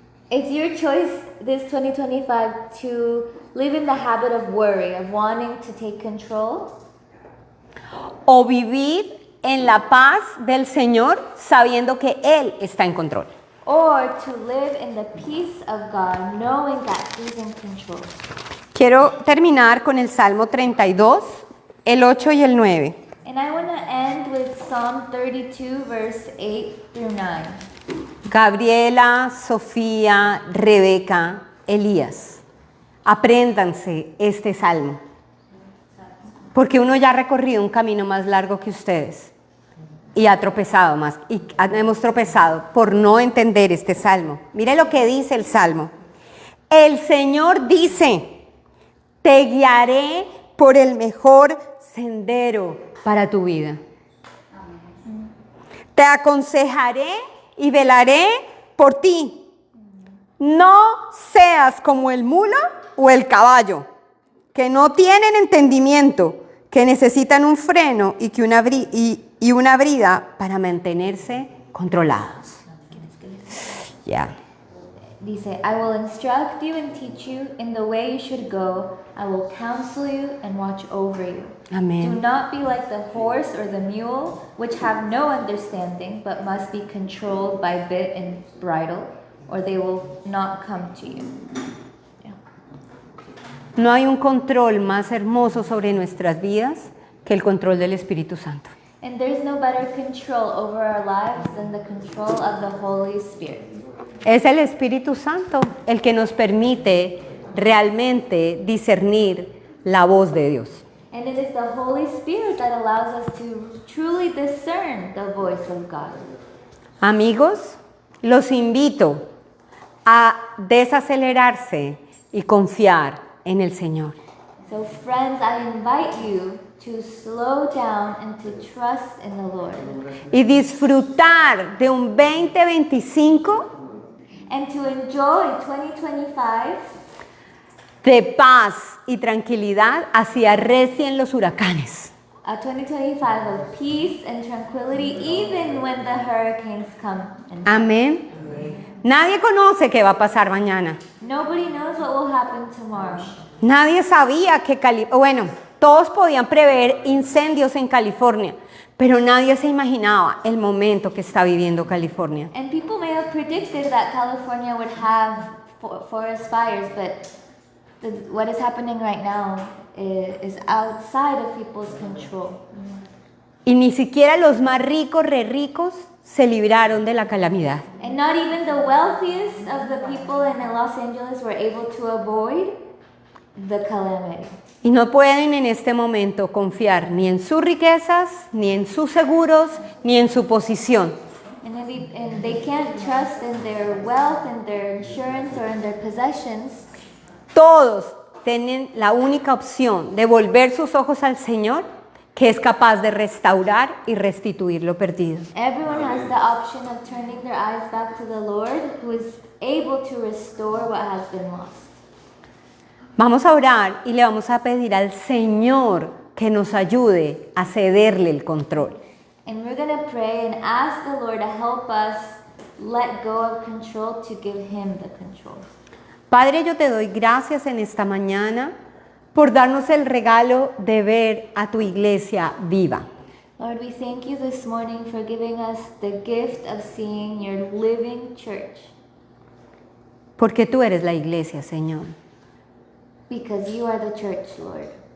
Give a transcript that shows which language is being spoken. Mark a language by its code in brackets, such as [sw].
[en] It's your choice this 2025 to live in the habit of worry, of wanting to take control, [es] o vivir en la paz del Señor sabiendo que Él está en control. [en] or to live in the peace of God, knowing that He's in control. [es] Quiero terminar con el Salmo 32, el 8 y el 9. [en] And I want to end with Psalm 32, verse 8 through 9. [es] Gabriela, Sofía, Rebeca, Elías, apréndanse este salmo, porque uno ya ha recorrido un camino más largo que ustedes y ha tropezado más, y hemos tropezado por no entender este salmo. Mire lo que dice el salmo. El Señor dice, te guiaré por el mejor sendero para tu vida. Te aconsejaré y velaré por ti. No seas como el mulo o el caballo, que no tienen entendimiento, que necesitan un freno y una brida para mantenerse controlados. Ya. Dice, [en] I will instruct you and teach you in the way you should go. I will counsel you and watch over you. [es] Amén. [en] Do not be like the horse or the mule, which have no understanding, but must be controlled by bit and bridle, or they will not come to you. Yeah. [es] No hay un control más hermoso sobre nuestras vidas que el control del Espíritu Santo. [en] And there's no better control over our lives than the control of the Holy Spirit. [es] Es el Espíritu Santo el que nos permite realmente discernir la voz de Dios. [en] And it is the Holy Spirit that allows us to truly discern the voice of God. [es] Amigos, los invito a desacelerarse y confiar en el Señor. [en] So friends, I invite you to slow down and to trust in the Lord. [es] Y disfrutar de un 2025 [en] And to enjoy 2025 [es] de paz y tranquilidad así arrecien los huracanes. [en] a 2025 of peace and tranquility even when the hurricanes come. [es] Amén. Nadie conoce qué va a pasar mañana. [en] Nobody knows what will happen tomorrow. [es] Nadie sabía que todos podían prever incendios en California, pero nadie se imaginaba el momento que está viviendo California. [en] And people may have predicted that California would have forest fires, but what is happening right now is outside of people's control. [es] Y ni siquiera los más ricos, ricos, se libraron de la calamidad. [en] And not even the wealthiest of the people in Los Angeles were able to avoid the calamity. [es] Y no pueden en este momento confiar ni en sus riquezas, ni en sus seguros, ni en su posición. [en] And they can't trust in their wealth, in their insurance, or in their possessions. [es] Todos tienen la única opción de volver sus ojos al Señor, que es capaz de restaurar y restituir lo perdido. [en] Everyone has the option of turning their eyes back to the Lord, who is able to restore what has been lost. [es] Vamos a orar y le vamos a pedir al Señor que nos ayude a cederle el control. [en] And we're going to pray and ask the Lord to help us let go of control to give Him the control. [es] Padre, yo te doy gracias en esta mañana por darnos el regalo de ver a tu iglesia viva. [en] Lord, we thank you this morning for giving us the gift of seeing your living church. [es] Porque tú eres la iglesia, Señor. [en] Because you are the church, Lord.